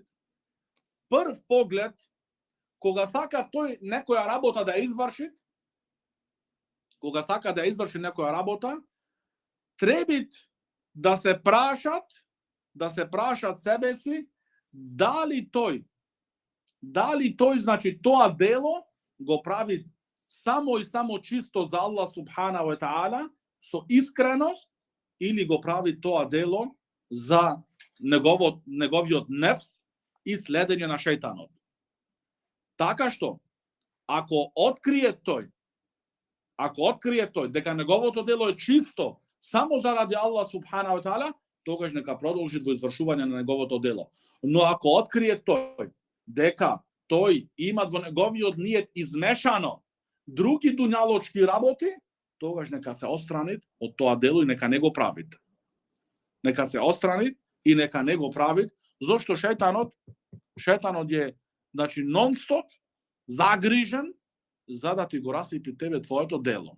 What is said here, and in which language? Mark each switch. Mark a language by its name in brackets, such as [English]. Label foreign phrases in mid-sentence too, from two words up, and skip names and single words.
[Macedonian] Прв поглед, кога сака тој некоја работа да изврши, треба да се прашат себе си дали тој значи тоа дело го прави само и само чисто за [Arabic] الله سبحانه وتعالى [Macedonian] со искреност или го прави тоа дело за неговиот нефс и следење на шејтанот. Така што ако открие тој дека неговото дело е чисто само заради [Arabic] الله سبحانه وتعالى, [Macedonian] тогаш нека продолжи во извршување на неговото дело. Но ако открие тој дека тој има во неговиот ниет измешано други дуњалочки работи, тогаш нека се отстрани од тоа дело и нека не го прави. Зошто шејтанот е, значи, нон-стоп загрижен за да ти го расипи тебе твоето дело.